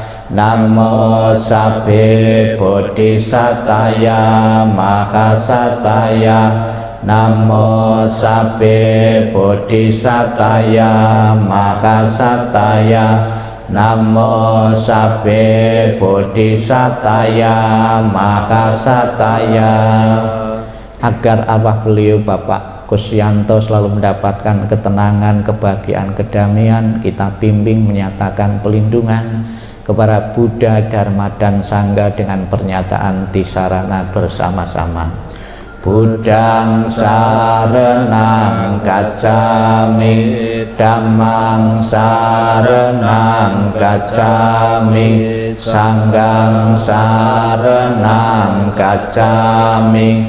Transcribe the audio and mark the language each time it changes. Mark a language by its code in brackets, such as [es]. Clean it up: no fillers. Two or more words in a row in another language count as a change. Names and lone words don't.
[pi] Namo sabbe bodhisataya mahasataya. Namo sabbe bodhisataya mahasataya. Namo sabbe bodhisataya mahasataya. [id] Agar arwah beliau Bapak Kusyanto selalu mendapatkan ketenangan, kebahagiaan, kedamaian, kita bimbing menyatakan pelindungan kepada Buddha, Dharma, dan Sangha dengan pernyataan tisarana bersama-sama. [pi] Buddhang saranang gacchami, Dhammang saranang gacchami, Sanghang saranang gacchami.